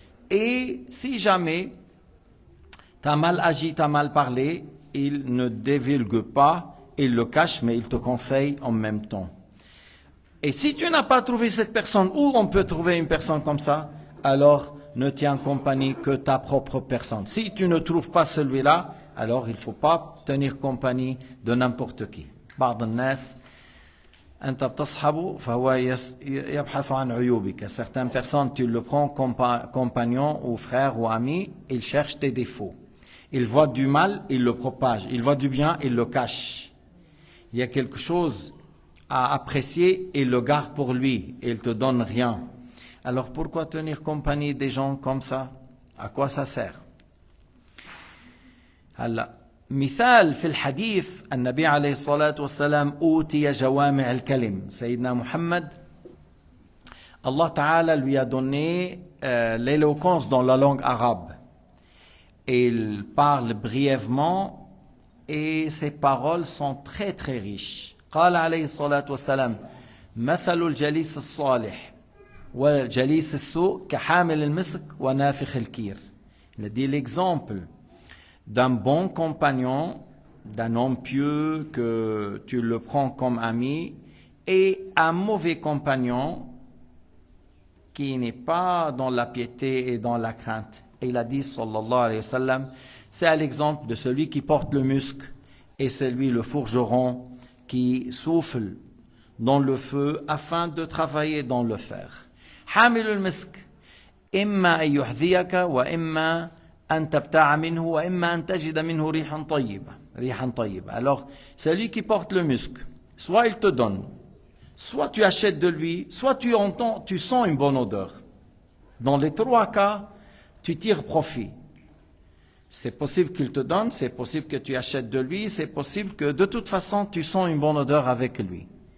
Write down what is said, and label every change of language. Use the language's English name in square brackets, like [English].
[French] Et si jamais tu as mal agi, tu as mal parlé, il ne divulgue pas, il le cache, mais il te conseille en même temps. Et si tu n'as pas trouvé cette personne, où on peut trouver une personne comme ça, alors ne tiens compagnie que ta propre personne. Si tu ne trouves pas celui-là, alors il ne faut pas tenir compagnie de n'importe qui. [Arabic] بعض الناس أنت بتصحبه فهو يبحث عن عيوبك. [French] Certaines personnes, tu le prends comme compagnon ou frère ou ami, il cherche tes défauts. Il voit du mal, il le propage. Il voit du bien, il le cache. Il y a quelque chose à apprécier, il le garde pour lui, il te donne rien. Alors pourquoi tenir compagnie des gens comme ça? À quoi ça sert? [Arabic] هلا مثال في الحديث النبي عليه الصلاة والسلام أوتي جوامع الكلم. [French] سيدنا محمد, Allah Ta'ala lui a donné l'éloquence dans la langue arabe. Il parle brièvement et ses paroles sont très très riches. [Arabic] قال عليه الصلاة والسلام مثل الجليس الصالح وجليس السوء كحامل المسك ونافخ الكير. [French] Il a dit l'exemple d'un bon compagnon, d'un homme pieux que tu le prends comme ami, et un mauvais compagnon qui n'est pas dans la piété et dans la crainte. Et il a dit, [Arabic] sallallahu alayhi wa sallam, [French] c'est l'exemple de celui qui porte le musc et celui, le forgeron, qui souffle dans le feu afin de travailler dans le fer. [Arabic] حامل المسك إما أن يحذيك وإما أن تبتاع منه وإما أن تجد منه ريحا طيبة. [French] Alors, celui qui porte le musc, soit il te donne, soit tu achètes de lui, soit tu sens une bonne odeur. Dans les trois cas, tu tires profit. C'est possible qu'il te donne, c'est possible que tu achètes de lui, c'est possible que de toute façon tu sens une bonne odeur avec lui.